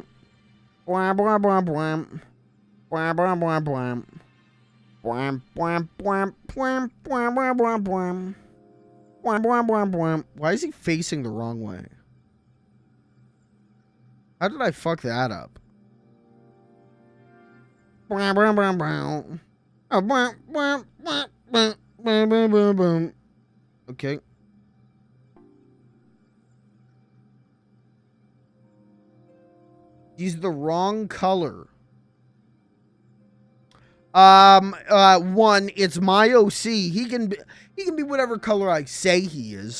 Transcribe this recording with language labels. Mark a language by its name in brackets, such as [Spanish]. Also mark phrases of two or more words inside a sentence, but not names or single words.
[English] Bwam, bwam, bwam, bwam. Bwam, bwam, bwam, bwam. Bwam, bwam, bwam, bwam, bwam, bwam, bwam, bwam. Bwam, bwam, bwam, bwam. Why is he facing the wrong way? How did I fuck that up? Bwam, bwam, bwam, bwam. Oh, bwam, bwam, bwam, bwam, bwam, bwam, bwam, bwam. Okay. He's the wrong color. One, it's my OC. He can be whatever color I say he is.